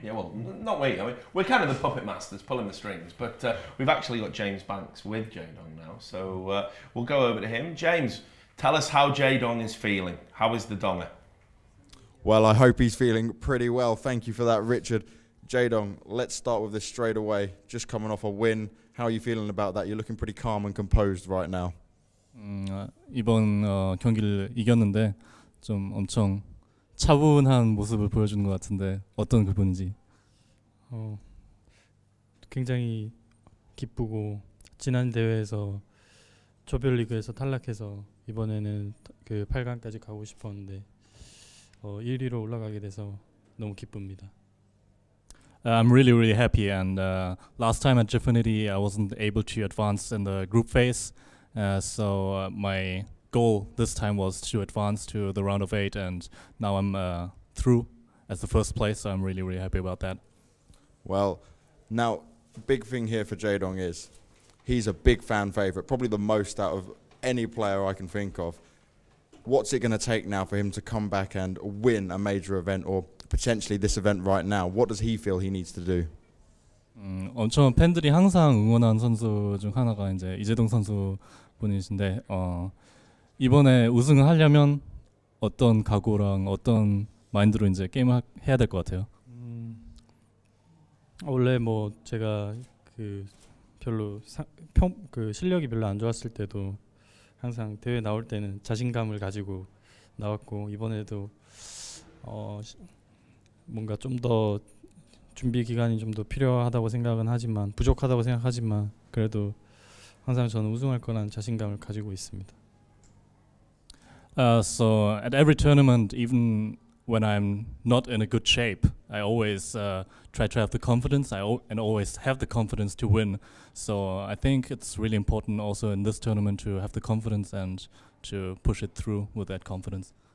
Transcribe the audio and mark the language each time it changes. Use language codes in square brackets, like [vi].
[en] Yeah, well, not we. I mean, we're kind of the puppet masters pulling the strings, but we've actually got James Banks with Jaedong now, so we'll go over to him. James, tell us how Jaedong is feeling. How is the Donger? Well, I hope he's feeling pretty well. Thank you for that, Richard. Jaedong, let's start with this straight away. Just coming off a win. How are you feeling about that? You're looking pretty calm and composed right now. [ko] 이번 경기를 이겼는데 좀 엄청 차분한 모습을 보여주는 것 같은데 어떤 기분인지? 굉장히 기쁘고 지난 대회에서 조별리그에서 탈락해서 이번에는 그 8강까지 가고 싶었는데 1위로 올라가게 돼서 너무 기쁩니다. [en] I'm really happy, and last time at Gfinity I wasn't able to advance in the group phase, so my goal this time was to advance to the round of 8, and now I'm through as the first place, so I'm really happy about that. Well, now big thing here for Jaedong is he's a big fan favourite, probably the most out of any player I can think of. What's it going to take now for him to come back and win a major event, or potentially this event right now? What does he feel he needs to do? [ko] 엄청 팬들이 항상 응원한 선수 중 하나가 이제 이재동 선수 분이신데 이번에 우승을 하려면 어떤 각오랑 어떤 마인드로 이제 게임을 해야 될 것 같아요? 원래 뭐 제가 그 별로 그 실력이 별로 안 좋았을 때도 항상 대회 나올 때는 자신감을 가지고 나왔고 이번에도 뭔가 좀 더 준비 기간이 좀 더 필요하다고 생각은 하지만 부족하다고 생각하지만 그래도 항상 저는 우승할 거라는 자신감을 가지고 있습니다. [en] So at every tournament, even when I'm not in a good shape, I always try to have the confidence. and always have the confidence to win. So I think it's really important also in this tournament to have the confidence and to push it through with that confidence.